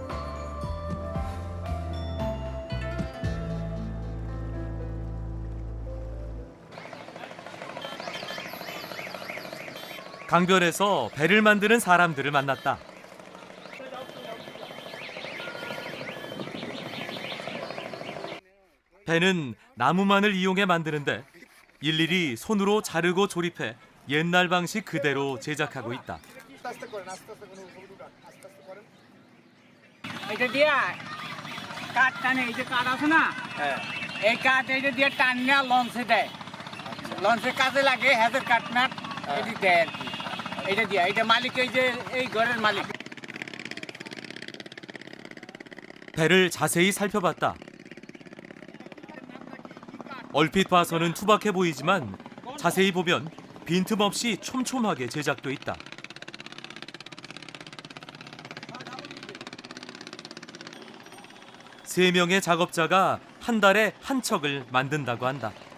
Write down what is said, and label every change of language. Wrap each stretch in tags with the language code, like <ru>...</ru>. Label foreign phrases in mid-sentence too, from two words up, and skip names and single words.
<ko>강변에서 배를 만드는 사람들을 만났다. 배는 나무만을 이용해 만드는데 일일이 손으로 자르고 조립해 옛날 방식 그대로 제작하고 있다.</ko> <bn>এটা দিয়া কাঠ টানে এই যে কাঠ আছে না এই কাঠ এটা দিয়ে টানিয়া লঞ্চে দেয় লঞ্চে কাজে লাগে হেজের কাঠ ম্যাট এটি দেয় আর কি এটা দিয়া এটা মালিক এই যে এই ঘরের মালিক</bn> <ko>배를 자세히 살펴봤다. 얼핏 봐서는 투박해 보이지만 자세히 보면 빈틈없이 촘촘하게 제작돼 있다. 세 명의 작업자가 한 달에 한 척을 만든다고 한다.</ko>